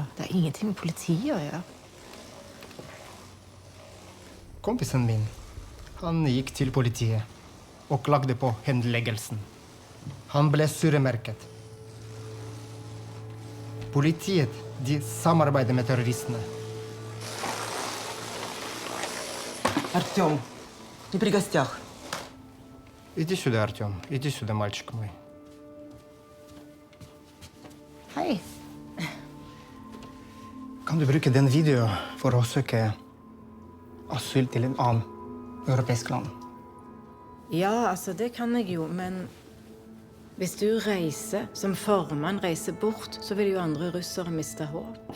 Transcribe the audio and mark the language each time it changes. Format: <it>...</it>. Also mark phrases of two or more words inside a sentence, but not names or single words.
<no>Det er ingenting med politiet å gjøre. Kompisen min, han gikk til politiet og klagde på henleggelsen. Han ble syremerket. Politiet, de samarbeider med terroristene.</no> <ru>Артем, ты при гостях. Иди сюда, Артем. Иди сюда, мальчик мой.</ru> <no>Hei. Kan du bruke den videoen for å søke asyl til en annen europeisk land? Ja, altså, det kan jeg jo, men hvis du reiser, som formann reiser bort, så vil jo andre russere miste håp.</no>